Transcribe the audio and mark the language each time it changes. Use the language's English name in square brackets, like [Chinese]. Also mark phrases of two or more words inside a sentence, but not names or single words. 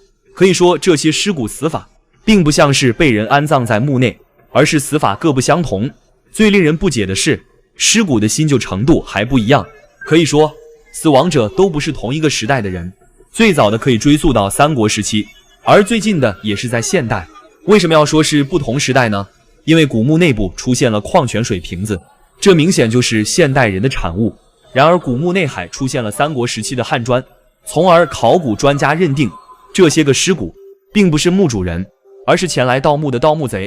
[Chinese] 可以說，這些屍骨死法並不像是被人安葬在墓內，而是死法各不相同。最令人不解的是，屍骨的新舊程度還不一樣。可以說，死亡者都不是同一個時代的人。最早的可以追溯到三國時期，而最近的也是在現代。為什麼要說是不同時代呢？因為古墓內部出現了礦泉水瓶子，這明顯就是現代人的產物。然而古墓內還出現了三國時期的漢磚，從而考古專家認定這些個屍骨並不是墓主人，而是前來盜墓的盜墓賊。